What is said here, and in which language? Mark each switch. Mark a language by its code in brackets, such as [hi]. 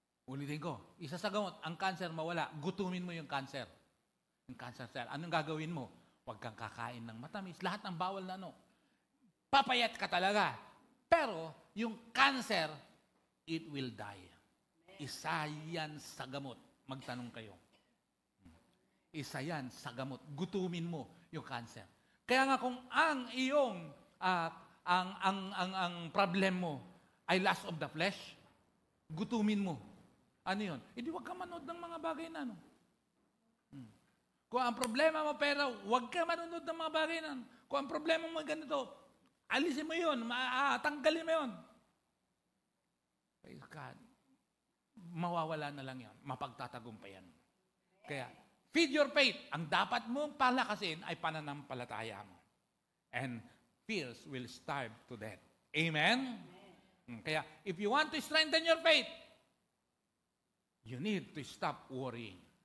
[tl] Ulitin ko, isa sa gamot, ang cancer mawala, gutumin mo yung cancer. Yung cancer cell. Anong gagawin mo? Huwag kang kakain ng matamis. Lahat ng bawal na papayat ka talaga. Pero, yung [en] cancer, it will die. [tl] Isa yan sa gamot. Magtanong kayo. Isa yan sa gamot. Gutumin mo yung cancer. Kaya nga kung ang iyong ang problem mo ay [en] lust of the flesh, [tl] gutumin mo. Ano yun? Hindi wag ka manood ng mga bagay na Kung ang problema mo pera, wag ka manood ng mga bagay na Kung ang problema mo ganito, alisin mo yun, tanggalin mo yun. Praise God. Mawawala na lang yun. Mapagtatagumpayan. [en] Kaya, feed your faith. [tl] Ang dapat mong palakasin ay pananampalataya mo. [en] And fears will starve to death. Amen? Kaya, if you want to strengthen your faith, you need to stop worrying.